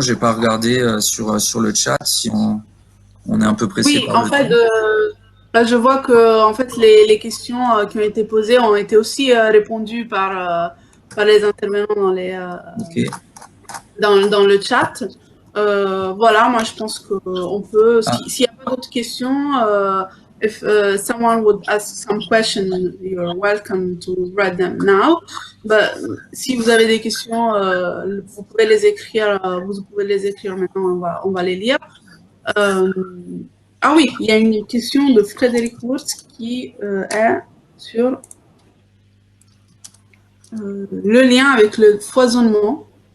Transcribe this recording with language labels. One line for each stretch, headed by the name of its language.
French: J'ai pas regardé sur le chat si on est un peu pressé. Oui, en fait, là, je vois que en fait les questions qui ont été posées ont été aussi répondues par les intervenants dans le chat. Voilà, moi je pense qu'on peut. S'il n'y a pas d'autres questions,
English: if someone would ask some questions, you're welcome to write them now. But
French: si vous avez des questions, vous pouvez les écrire. Vous pouvez les écrire maintenant. On va les lire. Ah oui, il y a une question de Frédéric Wurtz qui est sur le lien avec le foisonnement.